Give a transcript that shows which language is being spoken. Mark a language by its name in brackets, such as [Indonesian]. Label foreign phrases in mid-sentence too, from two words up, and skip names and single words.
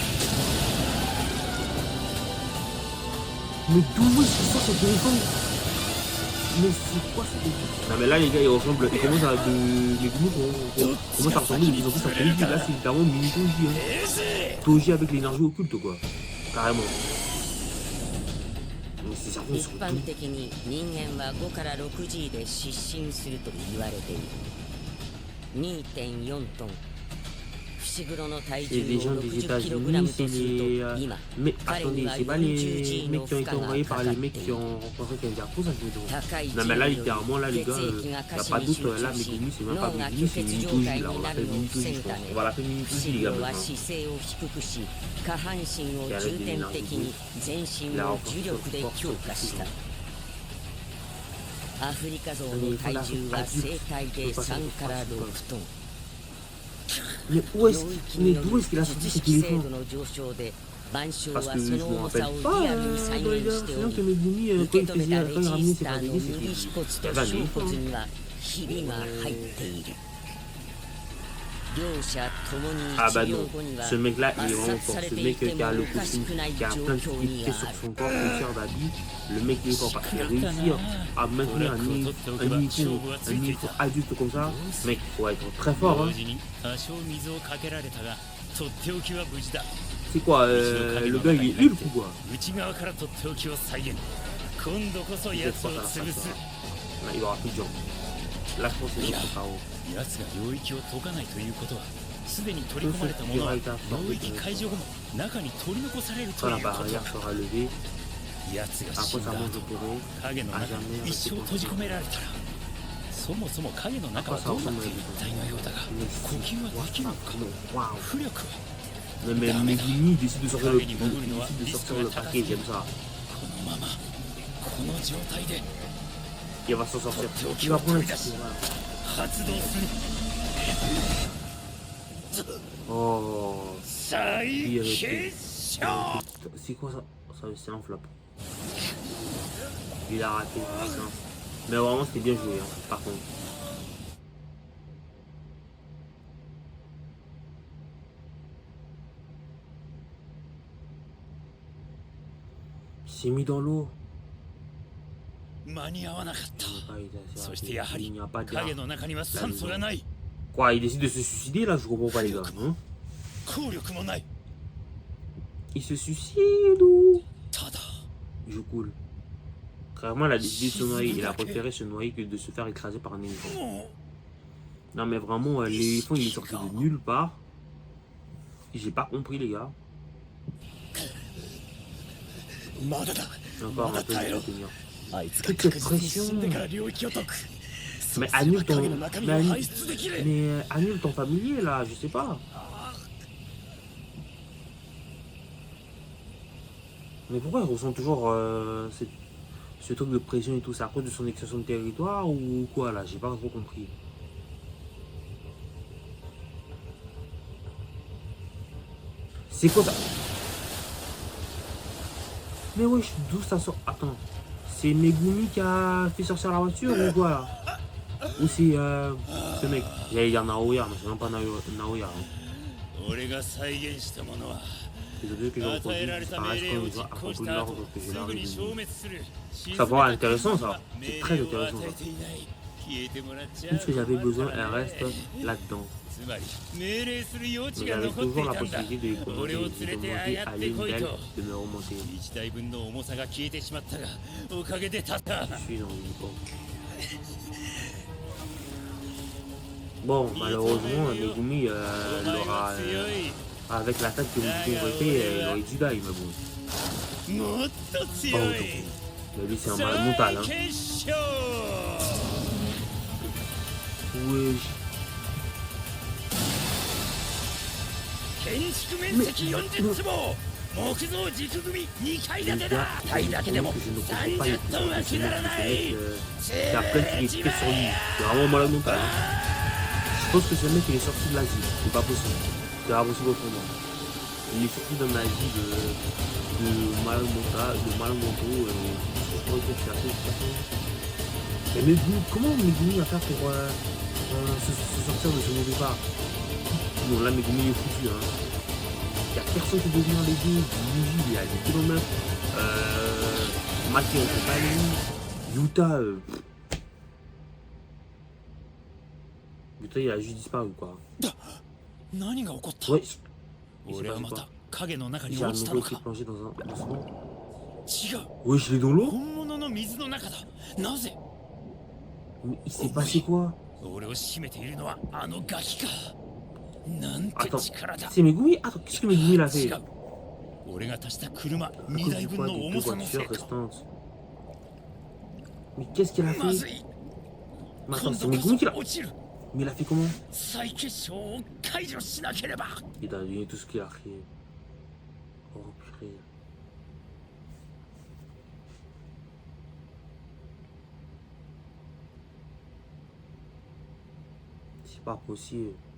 [French] Mais d'où est-ce qu'il sort son téléphone? Mais c'est quoi ce téléphone? Non mais là les gars, il commence à commence à ressembler de plus en plus à Toji. Là c'est littéralement mini Toji. Hein. Toji avec l'énergie occulte quoi. Carrément. Mais c'est certain, ils [Japanese] 一 [French] sont [Japanese] 般 [French] doux. [Japanese] 的に人間は5から 6G で失神すると言われている。2.4 トン。伏黒の体 [French] C'est [Japanese] 重 [French] des [Japanese] を [French] gens des [Japanese] 60kg [French] États-Unis, [Japanese] と [French] c'est [Japanese] すると [French] les. [Japanese] 今 [French] Mais [Japanese] 彼に [French] attendez, [Japanese] は [French] c'est pas les [Japanese] 40G [French] mecs [Japanese] の [French] qui ont [Japanese] 負 [French] été [Japanese] 荷が [French] envoyés [Japanese] か [French] par [Japanese] か [French] les [Japanese] って [French] mecs [Japanese] い [French] qui [Japanese] る。 [French] ont rencontré Kenjaku, ça je me demande. [Japanese] 高い [French] Non, mais là, [Japanese] 重量に [French] littéralement, là, les [Japanese] 血 [French] gars, [Japanese] 液が [French] y a [Japanese] 下 [French] pas [Japanese] 肢に [French] d'autre. [Japanese] 集 [French] Là, [Japanese] 中し [French] Megumi, c'est même [Japanese] 脳 [French] pas [Japanese] が [French] Megumi, [Japanese] 虚 [French] c'est [Japanese] 血状 [French] Mitoji, [Japanese] 態 [French] là. On [Japanese] になる [French] l'appelle [Japanese] のを [French] Mitoji, [Japanese] 防 [French] je [Japanese] ぐ [French] pense. [Japanese] ため [French] On va l'appeler [Japanese] 伏 [French] Mitoji, les gars, [Japanese] 黒は [French] maintenant. [Japanese] 姿勢を低くし下半身を [French] Qui a [Japanese] 重 [French] l'aide de [Japanese] 点 [French] l'énergie [Japanese] 的に全身 [French] La [Japanese] を [French] renforce [Japanese] 重力で [French] force [Japanese] 強化した。 [French] suffisante. [Japanese] アフリカゾウの体重は生体で3から6トン。 [French] Mais où est-ce mais d'où est-ce qu'il a sorti [Japanese] 術 [French] cet [Japanese] 式精 [French] éléphant? [Japanese] 度の上昇で万象 [French] Parce [Japanese] は [French] que [Japanese] そ [French] je [Japanese] の [French] me [Japanese] 重 [French] rappelle [Japanese] さを [French] pas [Japanese] リアルに再 [French] dans les [Japanese] 現してお [French] versions [Japanese] り [French] que Megumi, [Japanese] 受 [French] quand [Japanese] け [French] il [Japanese] 止めた [French] faisait, [Japanese] レ [French] quand il [Japanese] ジ [French] ramenait [Japanese] ス [French] ses [Japanese] ターの [French] bébés, [Japanese] 右 [French] c'était [Japanese] 腓骨 [French] c'était [Japanese] と [French] pas [Japanese] 小 [French] lui. [Japanese] 骨にはひびが入っている。両者ともに [French] Ah [Japanese] 治 [French] bah [Japanese] 療 [French] non, [Japanese] 後には [French] ce mec là il est [Japanese] 抹 [French] vraiment [Japanese] 殺さ [French] fort, [Japanese] れ [French] ce [Japanese] てい [French] mec [Japanese] て [French] qui [Japanese] も [French] a le [Japanese] おかし [French] costume, [Japanese] くない [French] qui a [Japanese] 状 [French] plein de [Japanese] 況 [French] petites [Japanese] に [French] pièces [Japanese] あ [French] sur [Japanese] る。 [French] son corps, concert d'habit, le mec il est fort parce qu'il réussit à maintenir un niveau adulte comme ça, mec faut être très fort hein. C'est quoi, le gars il est Hulk ou quoi? Peut-être pas à la fin, ça va. Là, il aura plus de jambes. Là je pense que c'est notre KO. [Japanese] 奴が領域を解かないということはすでに取り込まれたものは領域解除後も中に取り残されると [French] Quand [Japanese] い [French] la [Japanese] うこと [French] barrière sera levée, [Japanese] 奴が死 [French] après [Japanese] ん [French] ça [Japanese] だ [French] monte [Japanese] 後 [French] opéré, [Japanese] 影の [French] à [Japanese] 中 [French] jamais [Japanese] に一生閉じ込められたらそもそも影の中はどうなっている一体のようだが呼吸はできるのか [French] waouh. [Japanese] 浮力は [French] Mais Megumi décide de sortir le paquet, j'aime ça. [Japanese] このままこの状態で [French] Il va s'en sortir. Il va prendre un petit. [Japanese] 発動する [French] Oh. [Japanese] 再 [French] Il est [Japanese] 結 [French] resté. [Japanese] 晶 [French] C'est quoi ça? Ça c'est un flop. Il a raté. Mais vraiment c'était bien joué hein, par contre. Il s'est mis dans l'eau. [Japanese] 間に合わなかった [French] Il n'y a [Japanese] そしてやはり [French] pas d'air. [Japanese] 影の中には酸素がない [French] Quoi, il décide de se suicider là? Je comprends pas les gars. Hein? [Japanese] 効力もない [French] Il se suicide ou? [Japanese] ただ [French] Je coule. Clairement, il a décidé de se noyer. Il a préféré se noyer que de se faire écraser par un éléphant. [Japanese] も [French] Non, mais vraiment, l'éléphant il est sorti de nulle part. J'ai pas compris, les gars. [Japanese] うまだだ [French] Encore un peu de [Japanese] 耐えろ [French] tenir. [Japanese] あいつが確実に死んでから領域を解く [French] Mais annule ton. [Japanese] 影の中身 [French] Mais [Japanese] を [French] annule, [Japanese] 排出できる [French] mais annule ton familier là, je sais pas. Mais pourquoi il ressent toujours ce truc de pression et tout? C'est à cause de son extension de territoire ou quoi là? J'ai pas trop compris. C'est quoi ça? Mais wesh, d'où ça sort? Attends, c'est Megumi qui a fait sortir la voiture ou quoi là? Ou c'est ce mec? J'allais dire Naoya, mais c'est même pas Naoya. Hein. [Japanese] 俺が再現したものは [French] Désolé que je [Japanese] 与 [French] reproduis [Japanese] えられた命 [French] disparaissent [Japanese] 令を [French] quand [Japanese] 実 [French] ils ont [Japanese] 行 [French] accompli [Japanese] した後 [French] l'ordre que je [Japanese] す [French] leur [Japanese] ぐ [French] ai [Japanese] に消 [French] donné. [Japanese] 滅する [French] Ça va, intéressant ça. C'est très [Japanese] 命令を [French] intéressant [Japanese] 与え [French] ça. [Japanese] ていない消えてもらっちゃ [French] Tout ce que j'avais besoin, elle reste là-dedans. [Japanese] つまり命令する余地 [French] Mais [Japanese] が [French] j'avais [Japanese] 残ってい [French] toujours la [Japanese] たんだ [French] possibilité de [Japanese] 俺を [French] commander, [Japanese] 連れ [French] de [Japanese] てああ [French] demander [Japanese] や [French] à [Japanese] ってこい [French] l'une [Japanese] と [French] d'elles de me remonter. [Japanese] 1 台分の重さが消えてしまったがおかげで立った [French] Je suis dans une époque. Bon, malheureusement, Megumi, avec l'attaque que Megumi aurait fait, il aurait dû gagner, mais bon. [Japanese] もっと [French] Pas [Japanese] 強 [French] autant. [Japanese] い [French] Mais lui, c'est un malade mental. Hein. [Japanese] 再結晶 [French] Wesh. [Japanese] 建築面積40坪木造軸組2階建てだ階だけでも30トンは下らない [French] Il y a plein de trucs sur lui. C'est vraiment malade mental. Hein. Je pense que ce mec il est sorti de l'Asie. C'est pas possible. C'est pas possible autrement. Il est sorti d'un Asie de malade mental, de malade mentaux. Je pourrais dire que c'est assez intéressant. Mais comment Megumi va faire pour se sortir de ce mauvais pas? Bon là Megumi est foutu. Hein. Il n'y a personne qui peut venir l'aider. Yuji il est à des kilomètres. Maki on fait pas lui. Yuta. Yuta il a juste disparu quoi. [Japanese] 何が起こった [French] Ouais. Il s'est [Japanese] 俺は [French] passé [Japanese] また [French] quoi? [Japanese] 影の中に [French] J'ai un [Japanese] 落ちた [French] nouveau [Japanese] の [French] qui est [Japanese] か [French] plongé dans un. [Japanese] 違う [French] Wesh, il est dans l'eau? [Japanese] 本物の水の中だなぜ [French] Mais il s'est passé quoi? [Japanese] 俺を締めているのはあのガキかなんて [French] Attends, [Japanese] 力だ [French] c'est Megumi? Attends, qu'est-ce que Megumi il a [Japanese] 違 [French] fait? [Japanese] う俺が足した車 [French] À [Japanese] 2 [French] cause [Japanese] 台 [French] du [Japanese] 分 [French] poids [Japanese] の [French] des [Japanese] 重 [French] deux [Japanese] さのせい [French] voitures [Japanese] か [French] restantes. Mais qu'est-ce qu'il a [Japanese] まず [French] fait? [Japanese] い [French] Mais [Japanese] 今 [French] attends, c'est [Japanese] 度こ [French] Megumi qui [Japanese] そ [French] l'a... [Japanese] 落ちる [French] Mais il a fait comment? [Japanese] 再結晶を解除しなければ [French] Il a donné tout ce qu'il a fait. Oh purée. C'est pas possible.